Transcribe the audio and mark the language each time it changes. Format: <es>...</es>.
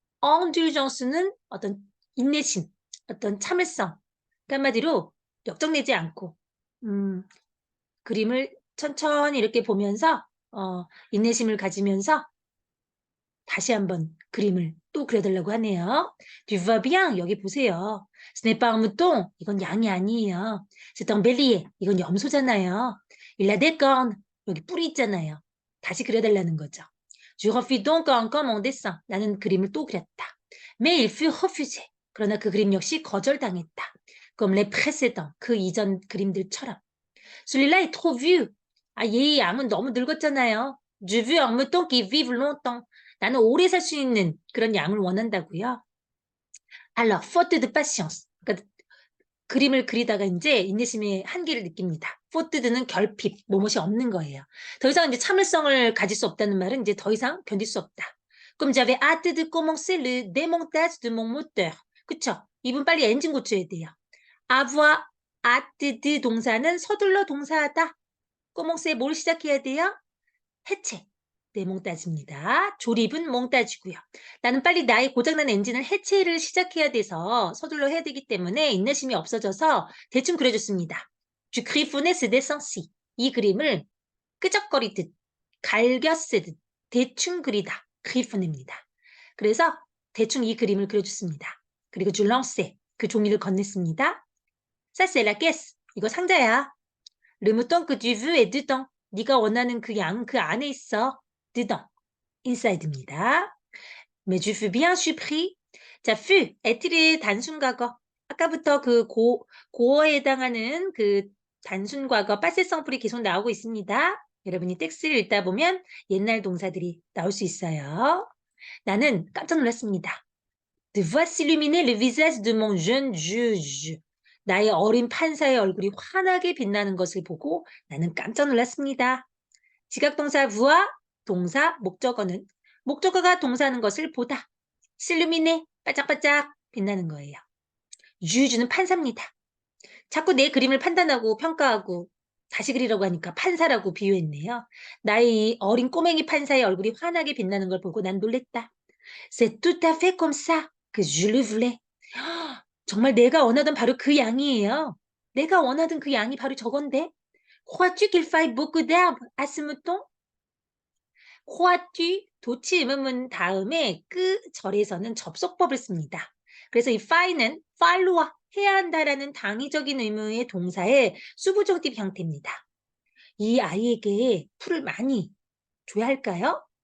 <ko>indulgence는 어떤 인내심, 어떤 참을성. 한마디로 역정내지 않고 그림을 천천히 이렇게 보면서 인내심을 가지면서 다시 한번 그림을 또 그려달라고 하네요.</ko> <fr>Tu vois bien,</fr> <ko>여기 보세요.</ko> <fr>Ce n'est pas un mouton,</fr> <ko>이건 양이 아니에요.</ko> <fr>C'est un bélier,</fr> <ko>이건 염소잖아요.</ko> <fr>Il a des cornes,</fr> <ko>여기 뿔이 있잖아요. 다시 그려달라는 거죠.</ko> <fr>Je refis donc encore mon dessin.</fr> <ko>나는 그림을 또 그렸다.</ko> <fr>Mais il fut refusé.</fr> <ko>그러나 그 그림 역시 거절당했다.</ko> <fr>Comme les précédents,</fr> <ko>그 이전 그림들처럼.</ko> <fr>Celui-là est trop vieux.</fr> <ko>이 양은 너무 늙었잖아요.</ko> <fr>Je veux un mouton qui vive longtemps.</fr> <ko>나는 오래 살 수 있는 그런 양을 원한다고요.</ko> <fr>Alors, faute de patience.</fr> <ko>그러니까 그림을 그리다가 이제 인내심의 한계를 느낍니다. faute de는 결핍, 뭐뭇이 없는 거예요. 더 이상 이제 참을성을 가질 수 없다는 말은 이제 더 이상 견딜 수 없다.</ko> <fr>Comme j'avais hâte de commencer le démontage de mon moteur.</fr> <ko>그쵸? 이분 빨리 엔진 고쳐야 돼요. avoir hâte de 동사는 서둘러 동사하다. commencer 뭘 시작해야 돼요? 해체. 네, 몽따지입니다. 조립은 몽따지고요. 나는 빨리 나의 고장난 엔진을 해체를 시작해야 돼서 서둘러 해야 되기 때문에 인내심이 없어져서 대충 그려줬습니다.</ko> <fr>Je griffonnais ce dessin-ci.</fr> <ko>이 그림을 끄적거리듯, 갈겨 쓰듯, 대충 그리다. griffonne입니다. 그래서 대충 이 그림을 그려줬습니다. 그리고</ko> <fr>je lançais.</fr> <ko>그 종이를 건넸습니다.</ko> <fr>Ça c'est la caisse.</fr> <ko>이거 상자야.</ko> <fr>Le mouton que tu veux est dedans.</fr> <ko>네가 원하는 그 양 그 안에 있어.</ko> <fr>dedans. inside입니다. Mais je fus bien surpris.</fr> <ko>자, fut, 에트리의 단순 과거. 아까부터 그 고어에 해당하는 그 단순 과거, passé simple이 계속 나오고 있습니다. 여러분이 텍스트를 읽다 보면 옛날 동사들이 나올 수 있어요. 나는 깜짝 놀랐습니다.</ko> <fr>De voir s'illuminer le visage de mon jeune juge.</fr> <ko>나의 어린 판사의 얼굴이 환하게 빛나는 것을 보고 나는 깜짝 놀랐습니다. 지각동사 voir, 동사, 목적어가 동사하는 것을 보다. s'illuminer, 반짝반짝 빛나는 거예요. juge는 판사입니다. 자꾸 내 그림을 판단하고 평가하고 다시 그리라고 하니까 판사라고 비유했네요. 나의 이 어린 꼬맹이 판사의 얼굴이 환하게 빛나는 걸 보고 난 놀랬다.</ko> <fr>C'est tout à fait comme ça que je le voulais.</fr> <ko>정말 내가 원하던 바로 그 양이에요. 내가 원하던 그 양이 바로 저건데.</ko> <fr>Crois-tu qu'il faille beaucoup d'herbe à ce mouton?</fr> <ko>crois-tu 도치 의문문 다음에 그 절에서는 접속법을 씁니다. 그래서 이 fall는 fallo와 해야 한다라는 당위적인 의무의 동사의 수부정tif 형태입니다. 이 아이에게 풀을 많이 줘야 할까요?</ko>